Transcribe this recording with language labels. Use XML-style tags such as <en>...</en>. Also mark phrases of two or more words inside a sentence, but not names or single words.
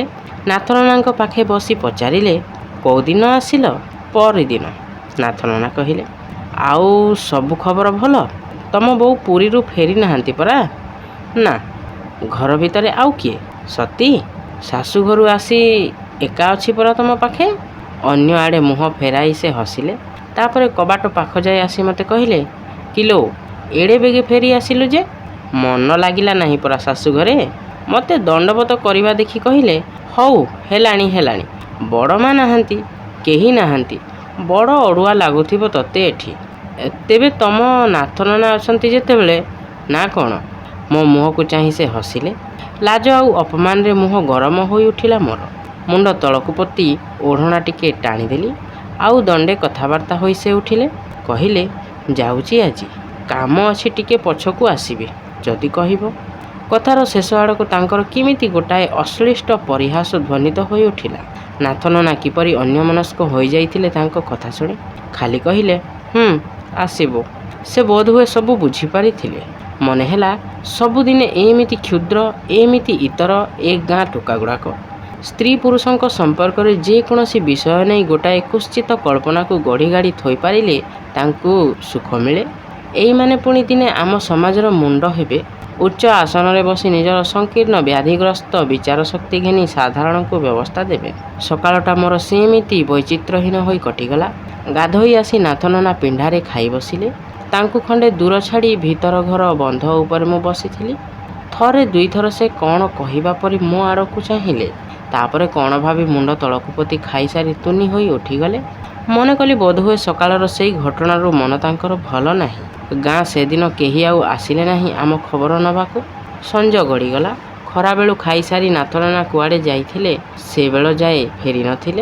<or>ନାଥ ନନାଙ୍କ ପାଖେ ବସି ପଚାରିଲେ, କଉ ଦିନ ଆସିଲ? ପର ଦିନ। ନାଥ ନନା କହିଲେ, ଆଉ ସବୁ ଖବର ଭଲ? ତମ ବୋଉ ପୁରୀରୁ ଫେରି ନାହାନ୍ତି ପରା? ନା। ଘର ଭିତରେ ଆଉ କିଏ? ସତୀ। ଶାଶୁ ଘରୁ ଆସି ଏକା ଅଛି ପରା ତମ ପାଖେ? ଅନ୍ୟ ଆଡ଼େ ମୁହଁ ଫେରାଇ ସେ ହସିଲେ। ତାପରେ କବାଟ ପାଖ ଯାଇ ଆସି ମତେ କହିଲେ, କିଲୋ ଏଡ଼େ ବେଗେ ଫେରି ଆସିଲୁ ଯେ? ମନ ଲାଗିଲା ନାହିଁ ପରା ଶାଶୁ ଘରେ? ମତେ ଦଣ୍ଡବତ କରିବା ଦେଖି କହିଲେ, ହଉ ହେଲାଣି ହେଲାଣି। ବଡ଼ ମା ନାହାନ୍ତି, କେହି ନାହାନ୍ତି, ବଡ଼ ଅଡ଼ୁଆ ଲାଗୁଥିବ ତତେ ଏଠି। ତେବେ ତମ ନାଥ ନନା ଅଛନ୍ତି ଯେତେବେଳେ ନା କଣ? ମୋ ମୁହଁ କୁ ଚାହିଁ ସେ ହସିଲେ। ଲାଜ ଆଉ ଅପମାନ ରେ ମୁହଁ ଗରମ ହୋଇ ଉଠିଲା ମୋର। ମୁଣ୍ଡ ତଳକୁ ପତି ଓଢ଼ଣା ଟିକେ ଟାଣିଦେଲି। ଆଉ ଦଣ୍ଡେ କଥାବାର୍ତ୍ତା ହୋଇ ସେ ଉଠିଲେ। କହିଲେ, ଯାଉଛି ଆଜି, କାମ ଅଛି, ଟିକେ ପଛକୁ ଆସିବେ ଯଦି କହିବୁ। କଥାର ଶେଷ ଆଡ଼କ ତାଙ୍କର କିମିତି ଗୋଟାଏ ଅଶ୍ଳିଷ୍ଟ ପରିହାସ ଧ୍ୱନିତ ହୋଇ ଉଠିଲା। ନାଥ ନନା କିପରି ଅନ୍ୟମନସ୍କ ହୋଇ ଯାଇଥିଲେ ତାଙ୍କ କଥା ଶୁଣି ଖାଲି କହିଲେ, ଆସିବୁ। ସେ ବୋଧ ହୁଏ ସବୁ ବୁଝି ପାରିଥିଲେ। ମନେ ହେଲା ସବୁଦିନେ ଏମିତି କ୍ଷୁଦ୍ର ଏମିତି ଇତର ଏ ଗାଁ ଟୋକା ଗୁଡ଼ାକ ସ୍ତ୍ରୀ ପୁରୁଷଙ୍କ ସମ୍ପର୍କରେ ଯେକୌଣସି ବିଷୟ ନେଇ ଗୋଟାଏ କୁତ୍ସିତ କଳ୍ପନାକୁ ଗଢ଼ି ଗାଡ଼ି ଥୋଇ ପାରିଲେ ତାଙ୍କୁ ସୁଖ ମିଳେ। ଏଇ ମାନେ ପୁଣି ଦିନେ ଆମ ସମାଜର ମୁଣ୍ଡ ହେବେ। ଉଚ୍ଚ ଆସନ ରେ ବସି ନିଜର ସଂକୀର୍ଣ୍ଣ ବ୍ୟାଧିଗ୍ରସ୍ତ ବିଚାର ଶକ୍ତି ଘେନି ସାଧାରଣ କୁ ବ୍ୟବସ୍ଥା ଦେବେ। ସକାଳଟା ମୋର ସେମିତି ବୈଚିତ୍ର୍ୟହୀନ ହୋଇ କଟିଗଲା। ଗାଧୋଇ ଆସି ନାଥ ନନା ପିଣ୍ଡାରେ ଖାଇ ବସିଲେ। ତାଙ୍କୁ ଖଣ୍ଡେ ଦୂର ଛାଡ଼ି ଭିତର ଘର ବନ୍ଧ ଉପରେ ମୁଁ ବସିଥିଲି। ଥରେ ଦୁଇ ଥର ସେ କଣ କହିବା ପରି ମୋ ଆଡ଼କୁ ଚାହିଁଲେ। ତାପରେ କଣ ଭାବି ମୁଣ୍ଡ ତଳକୁ ପତି ଖାଇ ସାରି ତୁନି ହୋଇ ଉଠିଗଲେ। ମନ କଲି ବୋଧହୁଏ ସକାଳର ସେଇ ଘଟଣାରୁ ମନ ତାଙ୍କର ଭଲ ନାହିଁ। ଗାଁ ସେ ଦିନ କେହି ଆଉ ଆସିଲେ ନାହିଁ ଆମ ଖବର ନବାକୁ। ସଞ୍ଜ ଗଡ଼ିଗଲା। ଖରା ବେଳୁ ଖାଇ ସାରି ନାଥ ନନା କୁଆଡ଼େ ଯାଇଥିଲେ ସେ ବେଳ ଯାଏ ଫେରି ନଥିଲେ।</or>